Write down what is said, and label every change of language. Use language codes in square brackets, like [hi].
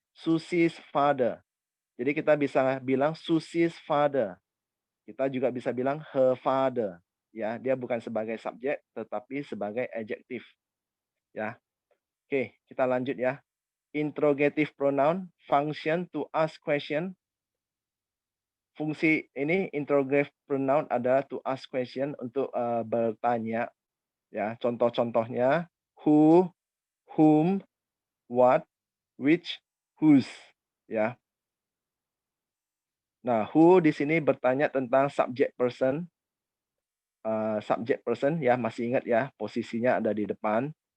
[id] Susi's father. Jadi kita bisa bilang Susi's father. Kita juga bisa bilang her father. Ya, dia bukan sebagai subjek tetapi sebagai adjektif. Ya. Oke, kita lanjut ya. [en] Interrogative pronoun, function to ask question. [id] Fungsi ini interrogative pronoun adalah [en] to ask question, [id] untuk bertanya. Ya, contoh-contohnya who, whom, what, which, whose. Ya. Nah, who di sini bertanya tentang subject person. Subject person ya, masih ingat ya, posisinya ada di depan.